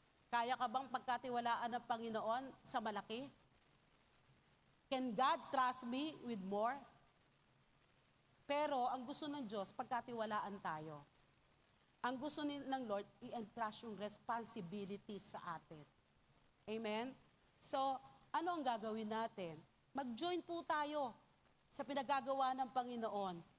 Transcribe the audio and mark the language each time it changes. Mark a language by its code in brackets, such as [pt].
[tl] Kaya ka bang pagkatiwalaan ng Panginoon sa malaki? [en] Can God trust me with more? [tl] Pero ang gusto ng Diyos, pagkatiwalaan tayo. Ang gusto ng Lord, i-entrust yung responsibilities sa atin. Amen? So, ano ang gagawin natin? Mag-join po tayo sa pinagagawa ng Panginoon.